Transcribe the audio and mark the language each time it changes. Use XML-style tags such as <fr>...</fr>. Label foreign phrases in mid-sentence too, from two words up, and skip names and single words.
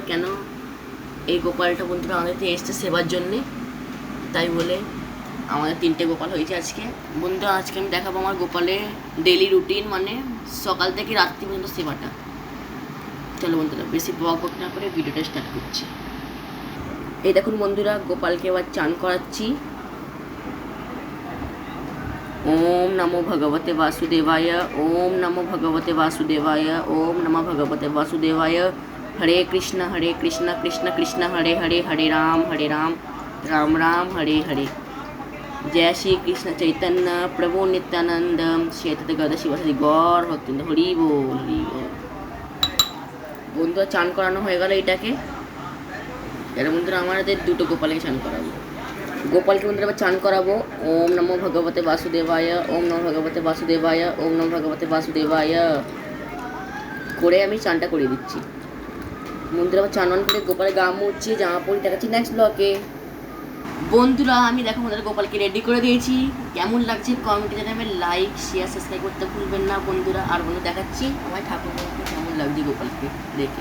<bn>কেন এই গোপালটা বন্ধুরা আমাদের এসছে সেবার জন্যে, তাই বলে আমাদের 3টে গোপাল হয়েছে আজকে বন্ধুরা। আজকে আমি দেখাবো আমার গোপালের ডেলি রুটিন, মানে সকাল থেকে রাত্রি পর্যন্ত সেবাটা। চলো বন্ধুরা, বেশি বক না করে ভিডিওটা স্টার্ট করছি। এই দেখুন বন্ধুরা, গোপালকে এবার চান করাচ্ছি।</bn> <sa>ओम नमो भगवते वासुदेवाय, ओम नमो भगवते वासुदेवाय, ओम नमो भगवते वासुदेवाय। हरे कृष्ण कृष्ण कृष्ण हरे हरे, हरे राम राम राम हरे हरे। जय श्री कृष्ण चैतन्य प्रभु नित्यानंद श्वेत गद शिवासादि गौर भक्तवृंद,</sa> <bn>হরি বোল হরি বোল। বন্ধুরা চান করানো হয়ে গেল এটাকে। এর বন্ধুরা আমাদের দুটো গোপালকে চান করাবো। গোপালকে বন্ধুরা আবার চান করাবো।</bn> <sa>ওম নমো ভগবতে বাসুদেবায়, ওম নমো ভগবতে বাসুদেবায়, ওম নমো ভগবতে বাসুদেবায়</sa> <bn>করে আমি চানটা করিয়ে দিচ্ছি। বন্ধুরা আবার চান করে গোপালের গা মুছছি, জামা পরি, দেখাচ্ছি নেক্সট ব্লকে। বন্ধুরা আমি দেখো আমাদের গোপালকে রেডি করে দিয়েছি। কেমন লাগছে কমেন্টে জানাবেন,</bn> <en>like share subscribe</en> <bn>করতে ভুলবেন না বন্ধুরা। আর বন্ধু দেখাচ্ছি আমার ঠাকুরকে কেমন লাগছে গোপালকে দেখে।</bn>